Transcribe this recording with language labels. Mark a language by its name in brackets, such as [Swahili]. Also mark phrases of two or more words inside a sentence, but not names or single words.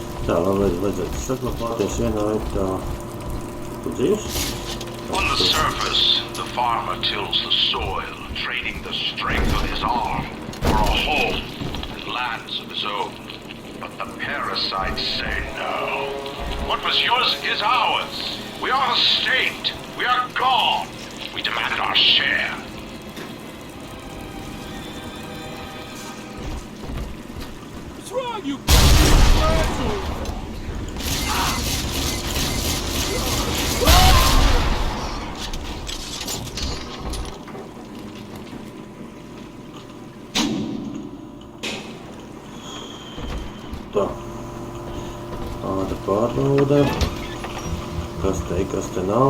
[Latvian] Tā, labi, vajadzētu saglabāties vienā vietā. Tu dzīves? [English] On the surface, the farmer tills the soil, trading the strength of his arm for a home and lands of his own. But the parasites say no. What was yours is ours. We are the state. We are gone. We demand our share. What's wrong, you asshole? [Latvian] Tā. Āda pārbauda. Kas te nav.